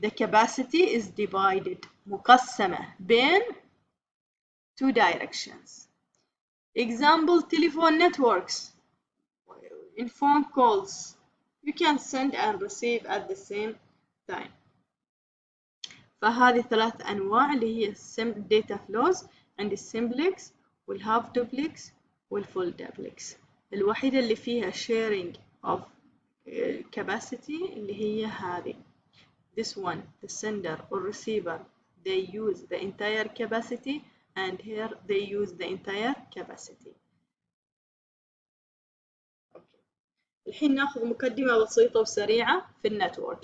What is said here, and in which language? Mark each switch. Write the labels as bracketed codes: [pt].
[en] The capacity is divided. [ar] مقسمة بين [en] two directions. Example, telephone networks. In phone calls, you can send and receive at the same time. [ar] فهذه ثلاث أنواع اللي هي data flows. عندي السمبلكس والهاف دوبلكس والفول دوبلكس. الوحيدة اللي فيها [en] sharing of capacity [ar] اللي هي هذه. [en] This one, the sender or receiver, they use the entire capacity, and here they use the entire capacity. Okay. [ar] الحين ناخذ مقدمة بسيطة وسريعة في النتورك.